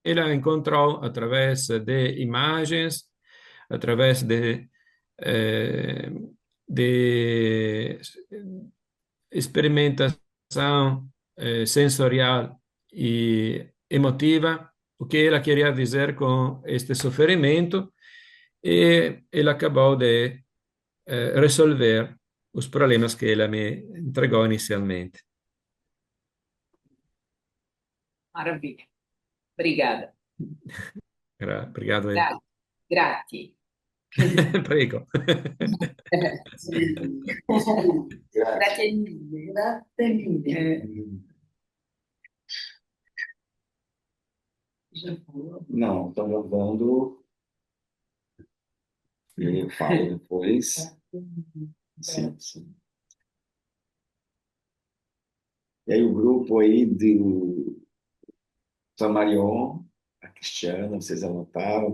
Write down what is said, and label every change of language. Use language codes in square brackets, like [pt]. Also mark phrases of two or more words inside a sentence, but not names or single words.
[pt] ela encontrou através de imagens, através eh, de experimentação sensorial e emotiva, o que ela queria dizer com este sofrimento, e ela acabou de resolver os problemas que ela me entregou inicialmente. Maravilha. Obrigada. Obrigado. [it] Grazie. Prego. Grazie mille. Grazie mille. [pt] Já falou? Não, estou gravando e eu falo depois. Sim, sim. E aí o grupo aí do Samarion, a Cristiana, vocês anotaram?